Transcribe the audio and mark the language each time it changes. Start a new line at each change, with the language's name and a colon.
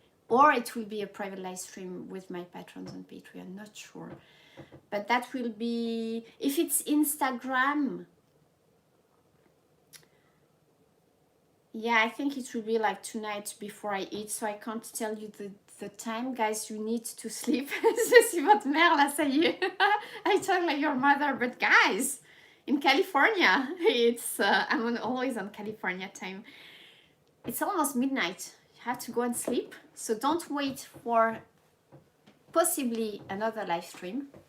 English: Or it will be a private live stream with my patrons on Patreon, not sure. But that will be, if it's Instagram, yeah, I think it will be like tonight before I eat, so I can't tell you the time. Guys, you need to sleep.
French: Je suis votre mère, là, ça y est.
English: I talk like your mother, but guys, in California, it's, I'm always on California time. It's almost midnight. You have to go and sleep. So don't wait for possibly another live stream.